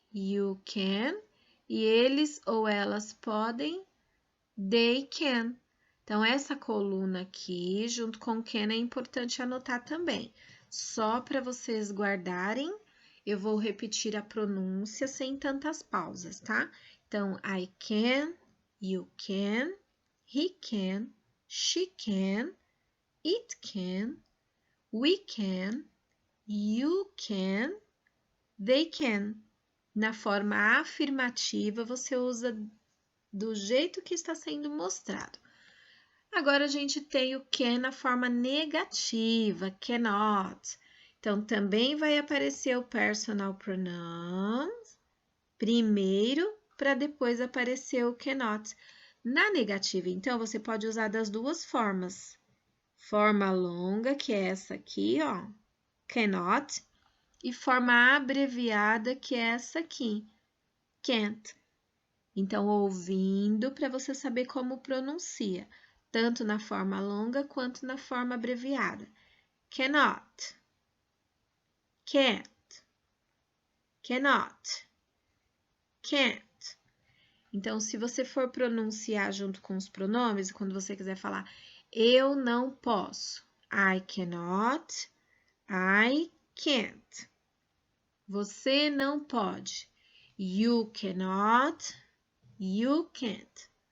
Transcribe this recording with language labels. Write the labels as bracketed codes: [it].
[en] You can. [pt] E eles ou elas podem? [en] They can. [pt] Então, essa coluna aqui, junto com can, é importante anotar também. Só para vocês guardarem, eu vou repetir a pronúncia sem tantas pausas, tá? [en] Então, I can, you can, he can, she can, it can, we can, you can, they can. [pt] Na forma afirmativa, você usa do jeito que está sendo mostrado. Agora, a gente tem o can na forma negativa, cannot. Então, também vai aparecer o personal pronouns primeiro, para depois aparecer o cannot. Na negativa, então, você pode usar das duas formas. Forma longa, que é essa aqui, ó, cannot, e forma abreviada, que é essa aqui, can't. Então, ouvindo para você saber como pronuncia, tanto na forma longa quanto na forma abreviada. [en] Cannot, can't, cannot, can't. [pt] Então, se você for pronunciar junto com os pronomes, quando você quiser falar eu não posso, [en] I cannot, I can't. [pt] Você não pode, [en] you cannot, you can't.